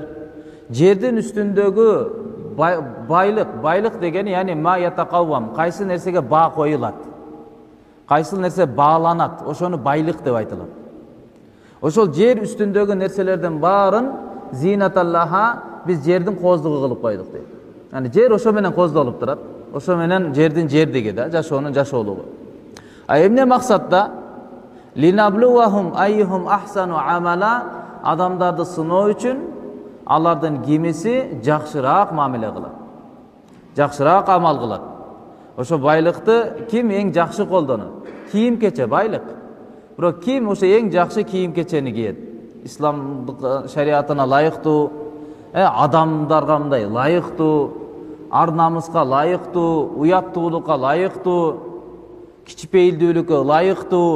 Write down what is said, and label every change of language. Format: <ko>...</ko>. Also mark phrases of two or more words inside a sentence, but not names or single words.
<ky>Жердин үстүндөгү байлык дегени, яни</ky> <ar>ما يتقوم,</ar> <ky>кайсы нерсеге баа коюлат, кайсы нерсе бааланат, ошону байлык деп айтылат. Ошол жер үстүндөгү нерселердин баарын зинаталлаха биз жердин коздугу кылып койдук дейт. Yani жер ошо менен коздолуп турат. Ошо менен жердин жердиги да, жашоонун жашоолугу. Эмне максатта?</ky> <ar>لنبلوهم أيهم أحسن عملا,</ar> <ky>адамдарды сыноо үчүн алардын кимиси жакшыраак мамиле кылат, жакшыраак амал кылат. Ошо байлыкты ким эң жакшы колдонот? Кийим-кече байлык. Бирок ким ошо эң жакшы кийим-кечени кийет? Исламдык шариатына ылайыктуу, адамдарга мындай ылайыктуу, ар намыска ылайыктуу, уяттуулукка ылайыктуу, кичипейилдүүлүккө ылайыктуу.</ky>